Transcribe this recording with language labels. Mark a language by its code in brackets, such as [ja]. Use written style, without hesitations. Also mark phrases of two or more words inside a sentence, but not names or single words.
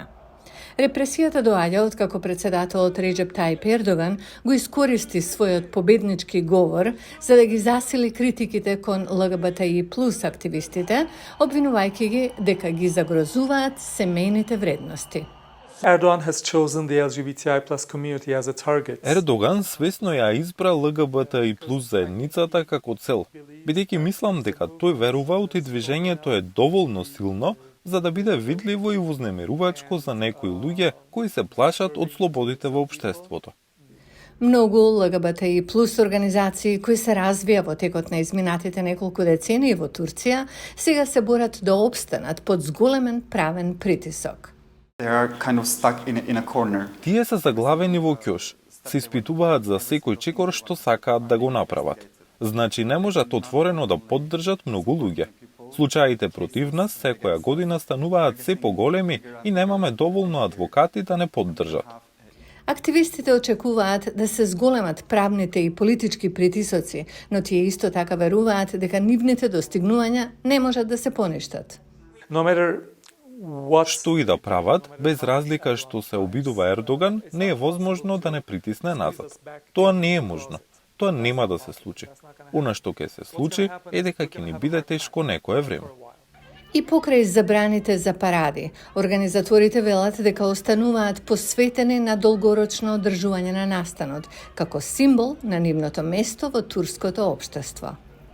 [mk] Репресијата доаѓа откако председателот Реџеп Тајип Ердоган го искористи својот победнички говор за да ги засили критиките кон ЛГБТ и плюс активистите, обвинувајќи ги дека ги загрозуваат семејните вредности. [en] Erdogan has chosen the LGBTI+ community as a target. [mk] Ердоган свесно ја избра ЛГБТ и плюс заедницата како цел, бидејќи мислам дека тој верува оти движењето е доволно силно за да биде видливо и вознемирувачко за некои луѓе кои се плашат од слободите во општеството. Многу ЛГБТ и плюс организации кои се развија во текот на изминатите неколку децении во Турција, сега се борат да опстанат под зголемен правен притисок. [en] They are kind of stuck in a corner. [mk] Тие се заглавени во ќош, се испитуваат за секој чекор што сакаат да го направат. Значи не можат отворено да поддржат многу луѓе. Случаите против нас секоја година стануваат се поголеми и немаме доволно адвокати да не поддржат. Активистите очекуваат да се зголемат правните и политички притисоци, но тие исто така веруваат дека нивните достигнувања не можат да се поништат. [en] No matter what [mk] Што и да прават, без разлика што се обидува Ердоган, не е возможно да не притисне назад. Тоа не е можно. Тоа нема да се случи. Она што ќе се случи е дека ќе ни биде тешко некое време. И покрај забраните за паради, организаторите велат дека остануваат посветени на долгорочно одржување на настанот, како символ на нивното место во турското општество.